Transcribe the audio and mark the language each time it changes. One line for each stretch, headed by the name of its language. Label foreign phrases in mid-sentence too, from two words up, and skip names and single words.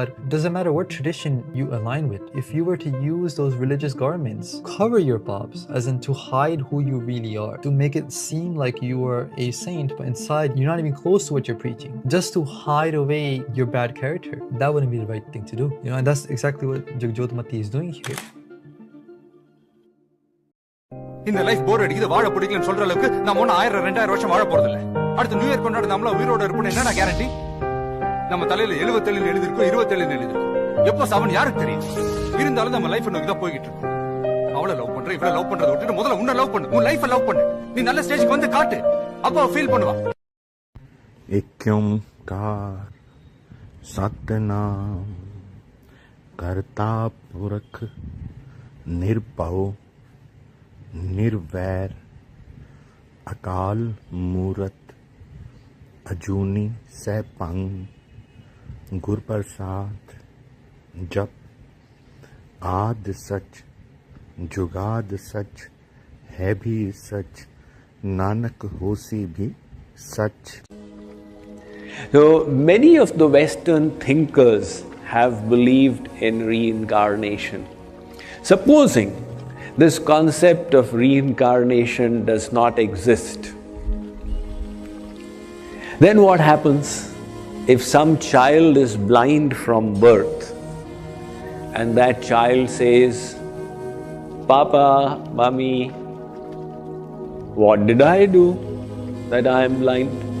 English: Doesn't matter what tradition you align with. If you were to use those religious garments, cover your paps, as in to hide who you really are, to make it seem like you are a saint, but inside you're not even close to what you're preaching. Just to hide away your bad character. That wouldn't be the right thing to do. You know, and that's exactly what Jagjotmati is doing here.
Tamil: இந்த லைஃப் போர் அடிக்குது, வாழ பிடிக்கலன்னு சொல்ற அளவுக்கு நம்ம ஒன்னும் 1000-2000 வருஷம் வாழ போறது இல்ல. அடுத்த
English: New Year
Tamil: கொண்டாட நம்மள உயிரோட இருப்போம் என்னடா கேரண்டி? நம்ம தலையில 77 எழுதிருக்கோம், 27 எழுதிருக்கோம். எப்போ சாவன் யாருக்கு தெரியும்? இருந்தாலும் நம்ம லைஃப் நோக்கி தான் போய்கிட்டு இருக்கோம். அவளை லவ் பண்ற, இவளை லவ் பண்றதை விட்டுட்டு முதல்ல உன்னை லவ் பண்ணு, உன் லைஃபை லவ் பண்ணு. நீ நல்ல ஸ்டேஜ்க்கு வந்து காட்டு, அப்போ ஃபீல் பண்ணுவா.
Punjabi: ਇਕ ਓਅੰਕਾਰ ਸਤਿਨਾਮੁ ਕਰਤਾ ਪੁਰਖੁ ਨਿਰਭਉ ਨਿਰਵੈਰੁ ਅਕਾਲ ਮੂਰਤਿ ਅਜੂਨੀ ਸੈਭੰ ਗੁਰ ਪ੍ਰਸਾਦਿ ਜਪੁ ਆਦਿ ਸਚੁ ਜੁਗਾਦਿ ਸਚੁ ਹੈ ਭੀ ਸਚੁ ਨਾਨਕ ਹੋਸੀ ਭੀ ਸਚੁ नानक होसी भी सच.
English: So many of the Western thinkers have believed in reincarnation. Supposing this concept of reincarnation does not exist, then what happens if some child is blind from birth and that child says, "Papa, Mommy, what did I do that I am blind?"